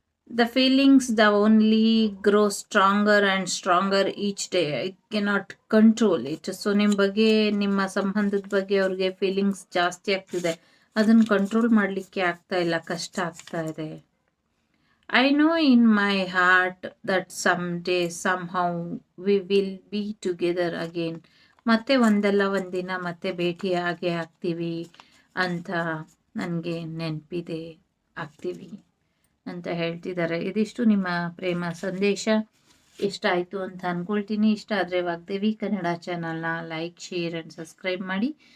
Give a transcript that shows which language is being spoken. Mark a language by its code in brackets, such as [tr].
[en] The feelings the only grow stronger and stronger each day. I cannot control it. [kn] So ನಿಮ್ಮ ಬಗ್ಗೆ, ನಿಮ್ಮ ಸಂಬಂಧದ ಬಗ್ಗೆ ಅವ್ರಿಗೆ ಫೀಲಿಂಗ್ಸ್ ಜಾಸ್ತಿ ಆಗ್ತಿದೆ. ಅದನ್ನು ಕಂಟ್ರೋಲ್ ಮಾಡಲಿಕ್ಕೆ ಆಗ್ತಾ ಇಲ್ಲ, ಕಷ್ಟ ಆಗ್ತಾ ಇದೆ. [en] I know in my heart that someday somehow we will be together again. [kn] ಮತ್ತೆ ಒಂದಲ್ಲ ಒಂದಿನ ಮತ್ತೆ ಭೇಟಿ ಆಗೇ ಆಗ್ತೀವಿ ಅಂತ ನನಗೆ ನೆನಪಿದೆ, ಆಗ್ತೀವಿ ಅಂತ ಹೇಳ್ತಿದ್ದಾರೆ. ಇದಿಷ್ಟು ನಿಮ್ಮ ಪ್ರೇಮ ಸಂದೇಶ. ಇಷ್ಟ ಆಯಿತು ಅಂತ ಅಂದ್ಕೊಳ್ತೀನಿ. ಇಷ್ಟ ಆದರೆ ವಾಗ್ದೇವಿ ಕನ್ನಡ ಚಾನಲ್ನ ಲೈಕ್, ಶೇರ್ ಆ್ಯಂಡ್ ಸಬ್ಸ್ಕ್ರೈಬ್ ಮಾಡಿ.